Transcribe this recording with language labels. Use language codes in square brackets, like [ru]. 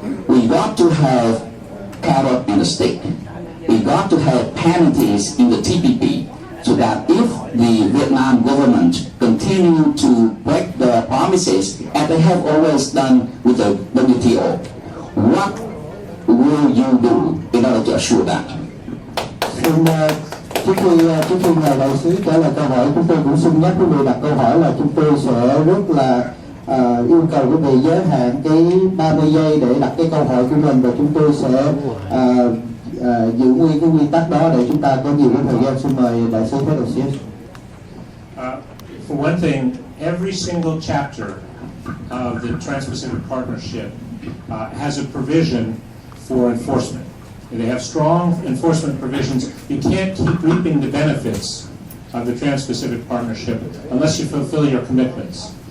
[en] We got to have carrot and a stick. We got to have penalties in the TPP, so that if the Vietnam government continue to break their promises, as they have always done with the WTO, what will you do in order to assure that? [vi] Trước khi ngài đại sứ trả lời câu hỏi, chúng tôi cũng xin nhắc quý vị đặt câu hỏi là chúng tôi sẽ rất là yêu cầu quý vị giới hạn cái 30 giây để đặt cái câu hỏi của mình, và chúng tôi sẽ giữ nguyên cái nguyên tắc đó để chúng ta có nhiều cái thời gian. Xin mời đại sứ Thế Đầu Xíu. [en] For one thing, every single chapter of the Trans-Pacific Partnership has a provision for enforcement. They have strong enforcement provisions. You can't keep reaping the benefits of the Trans-Pacific Partnership unless you fulfill your commitments.